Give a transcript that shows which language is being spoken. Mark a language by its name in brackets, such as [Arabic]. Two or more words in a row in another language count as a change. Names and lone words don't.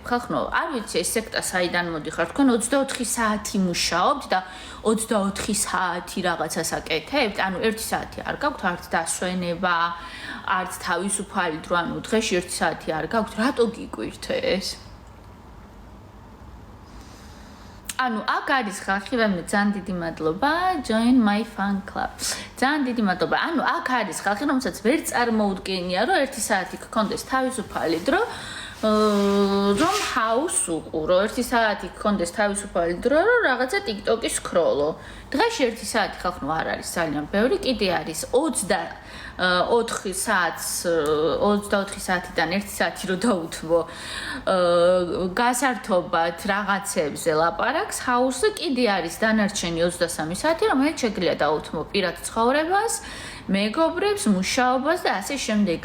[Georgian] ხალხო, არ ვიცი ეს სექტა საიდან მოდიხარ, თქვენ 24 საათი მუშაობთ და 24 საათი რაღაცას აკეთებთ? ანუ 1 საათი არ გაქვთ არც დასვენება, არც თავისუფალი დრო, ანუ დღეში 1 საათი არ გაქვთ, რატო გიკვირთ ეს? ანუ აქ არის ხალხი, მე ძალიან დიდი მადლობა, [English] join my fan club. [Georgian] ძალიან დიდი მადლობა. ანუ აქ არის ხალხი, რომელსაც ვერ წარმოუდგენია, რომ 1 საათი გქონდეს თავისუფალი დრო, რომ house უყურო, 1 საათი გქონდეს თავისუფალი დრო, რომ რაღაცა TikTok-ი სკროლო. დღეში 1 საათი ხალხი არ არის ძალიან ბევრი, კიდე არის 24 საათიდან 1 საათი რო დაუთმო გასართობად რაღაცებზე ლაპარაკს ჰაუსზე, კიდე არის დანარჩენი 23 საათი, რომელიც შეგიძლია დაუთმო პირად ცხოვრებას, მეგობრებს, მუშაობას და ასე შემდეგ.